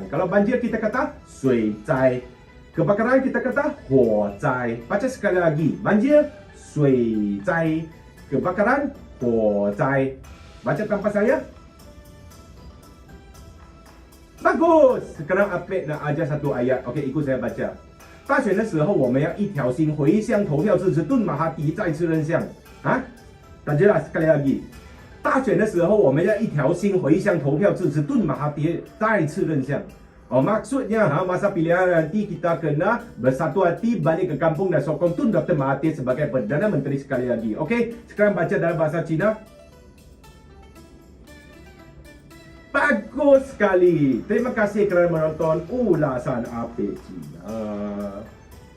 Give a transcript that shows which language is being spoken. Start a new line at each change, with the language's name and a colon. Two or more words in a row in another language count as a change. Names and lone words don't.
Malay: Kalau banjir kita kata
Chinese: 水灾.
Malay: Kebakaran kita kata
Chinese: 火灾.
Malay: Baca sekali lagi. Banjir,
Chinese: 水灾.
Malay: Kebakaran,
Chinese: 火灾.
Malay: Baca tanpa saya. Bagus. Sekarang Apek nak ajar 1 ayat. Okey, ikut saya baca.
Chinese: 大选的时候，我们要一条心回乡投票支持顿马哈迪再次任相。
Malay: Lanjutlah sekali lagi.
Chinese: 大选的时候，我们要一条心回乡投票支持顿马哈迪再次任相。
Malay: Maksudnya masa pilihan nanti kita kena bersatu hati balik ke kampung dan sokong Tun Dr. Mahathir sebagai Perdana Menteri sekali lagi. Okey, sekarang baca dalam bahasa Cina. Bagus sekali. Terima kasih kerana menonton ulasan Apek Cina.